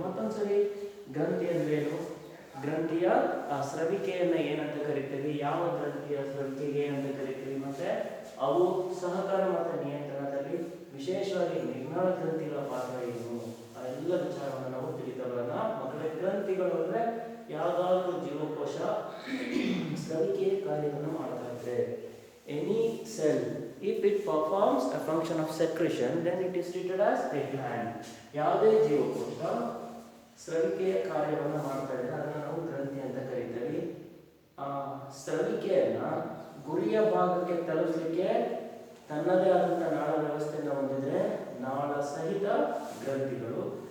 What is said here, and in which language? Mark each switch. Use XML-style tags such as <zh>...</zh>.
<kn>ಮತ್ತೊಂದ್ಸರಿ ಗ್ರಂಥಿ ಅಂದ್ರೇನು, ಗ್ರಂಥಿಯ ಆ ಸ್ರವಿಕೆಯನ್ನು ಏನಂತ ಕರಿತೀವಿ, ಯಾವ ಗ್ರಂಥಿಯ ಸ್ರವಿಕೆಗೆ ಏನಂತ ಕರಿತೀವಿ, ಮತ್ತೆ ಅವು ಸಹಕಾರ ಮತ್ತು ನಿಯಂತ್ರಣದಲ್ಲಿ ವಿಶೇಷವಾಗಿ ನಿರ್ನಾಳ ಗ್ರಂಥಿಗಳ ಪಾತ್ರ ಏನು, ಆ ಎಲ್ಲ ವಿಚಾರವನ್ನು ನಾವು ತಿಳಿತಾ ಬರೋಣ. ಮಕ್ಕಳೇ, ಗ್ರಂಥಿಗಳು ಅಂದರೆ ಯಾವುದಾದ್ರೂ ಜೀವಕೋಶ ಸ್ರವಿಕೆಯ ಕಾರ್ಯವನ್ನು ಮಾಡ್ತಾ ಇದ್ರೆ,</kn> <en>Any cell if it performs a function of secretion then it is treated as a gland.</en> <kn>ಯಾವುದೇ ಜೀವಕೋಶ ಸ್ರವಿಕೆಯ ಕಾರ್ಯವನ್ನು ಮಾಡ್ತಾ ಇದ್ರೆ ಅದನ್ನು ನಾವು ಗ್ರಂಥಿ ಅಂತ ಕರೀತೀವಿ. ಆ ಸ್ರವಿಕೆಯನ್ನ ಗುರಿಯ ಭಾಗಕ್ಕೆ ತಲುಪಿಸಲಿಕ್ಕೆ ತನ್ನದೇ ಆದಂಥ ನಾಳ ವ್ಯವಸ್ಥೆಯನ್ನು ಹೊಂದಿದ್ರೆ ನಾಳ ಸಹಿತ ಗ್ರಂಥಿಗಳು.</kn>